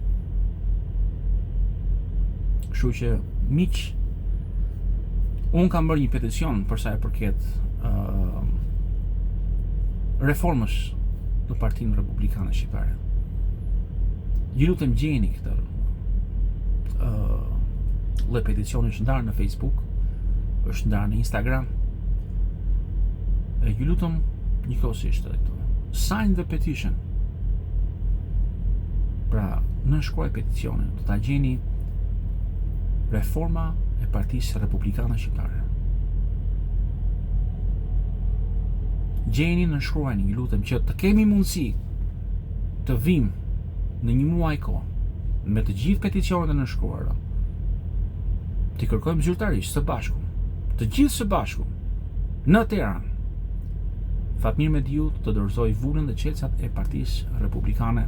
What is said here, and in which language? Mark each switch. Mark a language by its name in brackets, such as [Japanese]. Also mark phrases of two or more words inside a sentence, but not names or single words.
[Albanian] Kështu që miq, unë kam bërë një peticion për sa e përket reformës në Partinë Republikane Shqiptare. Ju lutem gjeni këtë lloj peticioni, është ndarë në Facebook, është ndarë në Instagram. Ju lutem njëkohësisht [English] sign the petition. [Albanian] Pra, nënshkruaj peticionin, do ta gjeni reforma e Partisë Republikane Shqiptare. Gjeni, nënshkruajni, ju lutem, që të kemi mundësi të vim në një muaj kohë me të gjithë peticionet e nënshkruara, të kërkojmë zyrtarisht së bashku, të gjithë së bashku, në Tiranë, Fatmir Mediu të dorëzoj vullën dhe qelçat e Partisë Republikane.